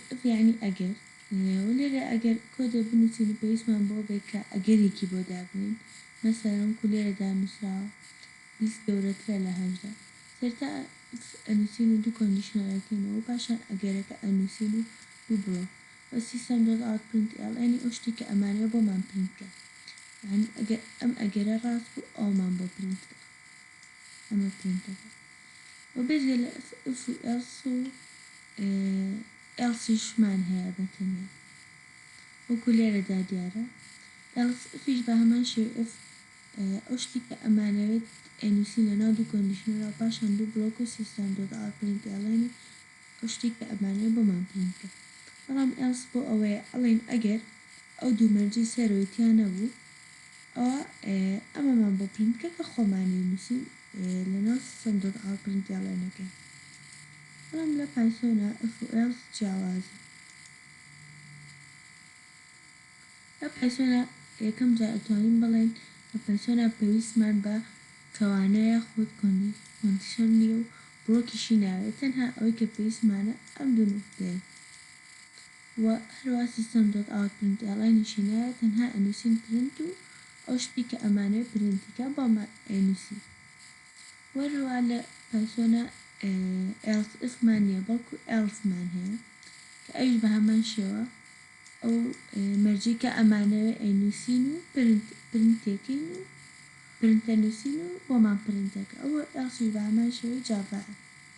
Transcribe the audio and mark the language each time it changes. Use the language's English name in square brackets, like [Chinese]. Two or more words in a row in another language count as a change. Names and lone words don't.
[Central Kurdish] ئف یعنی ئەگەر، و لێرە ئەگەر کۆدێک بنووسین و پێویستمان بۆ بێت کە ئەگەرێکی بۆ دابنین، مەسەڵەن وەکو لێرەدا نووسراوە 20 گەورەترە لە 18، سەرەتا ئەنووسین و دوو کۆندیشنەڵەکەینەوە و پاشان ئەگەرەکە ئەنووسین و دوو بڵۆک و system.out.println ئەو شتی کە ئەمانەوێت بۆمان پرینتکە، یعنی ئەگەر ئەم ئەگەرە ڕاست بوو ئەومان بۆ پرینتکە، ئەمە پرینتەکە. و بێجگە لە ئف و ئێلس و ئێلسیشمان هەیە بەتەنیا وەکو لێرەدا دیارە. ئفیش بە هەمان شێوە ئەو شتی کە ئەمانەوێت ئەنووسین لەناو دوو کۆندیشنەرەوە پاشان دوو بڵۆک و system.out.println ئەو شتی کە ئەمانەوێت بۆمان پرینتکە. بەڵام ئێلس بۆ ئەوەیە ئەڵێن ئەگەر ئەو دوو مەرجەی سەرەوەییان نەبوو ئەوە ئەمەمان بۆ پرینتکە کە خۆمانی نووسین لەناو system.out.printlnەکە. بەڵام لە پایسۆنا ئف و ئێلس جیاوازە. لە پایسۆنا یەکەم جار ئەتوانین بڵێن لە پایسۆنا پێویستمان بە کەوانەیە خۆت کۆندیشن نییە و بڵۆکیشی ناوێت، تەنها ئەوەی کە پێویستمانە ئەم دوو نوختەیە و هەروە system.out.printlnیشی ناوێت، تەنها ئەنووسین پرینت و ئەو شتی کە ئەمانەوێت پرینتیکە بۆمان ئەنووسین. وەروە لە پایسۆنا ئێلس ئفمان نییە بەڵکو ئێلسمان هەیە کە ئەویش بە هەمان شێوە ئەو مەرجەی کە ئەمانەوێت ئەنووسین و پرینتێکین و پرینتە نووسین و بۆمان پرینتەکە، ئەوە ئێلسیش بە هەمان شێوەی جاڤایە.